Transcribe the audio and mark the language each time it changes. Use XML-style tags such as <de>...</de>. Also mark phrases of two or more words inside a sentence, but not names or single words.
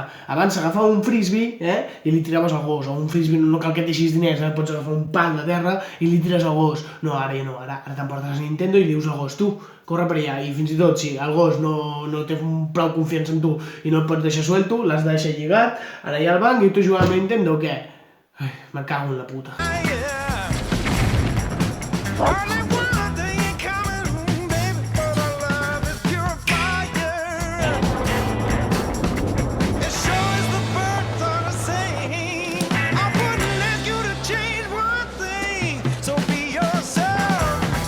<ca>Abans s'agafava un frisbee i li tiraves al gos, o un frisbee, no cal que et deixis diners, pots agafar un pal de terra i li tires al gos. No, ara ja no, ara t'emportes la Nintendo i li dius al gos, tu, corre per allà, i fins i tot si el gos no té prou confiança en tu i no el pots deixar suelto, l'has de deixar lligat, ara hi ha al banc i tu jugant amb la Nintendo o què?</ca> <es>Ai, me cago en la puta.</es> <en>Only one thing coming home, baby, for the love is pure fire. It sure is the birds are the same. I wouldn't ask you to change one thing, so be yourself.</en>